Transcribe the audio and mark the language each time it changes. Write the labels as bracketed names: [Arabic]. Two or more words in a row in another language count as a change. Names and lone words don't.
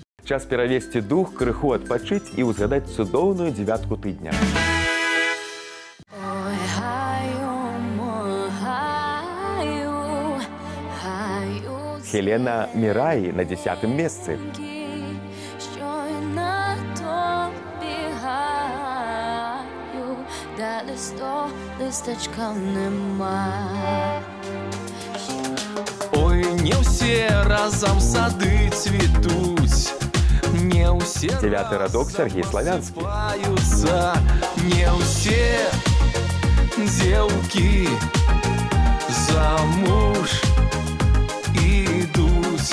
[Belarusian] Час перавесці дух, крыху адпачыць і ўзгадаць цудоўную 9-ку тыдня. [Ukrainian] Ой, гаю, мой гаю, гаю, [Belarusian] Хелена Мираи на 10-м месцы. [Ukrainian] що й на тобі гаю, де листочка нема. [Belarusian] Ой, не ўсе разам сады цвітуць, не ўсе 9-й радок Сергей Славянскі. спаюцца, не ўсе дзеўкі замуж ідуць.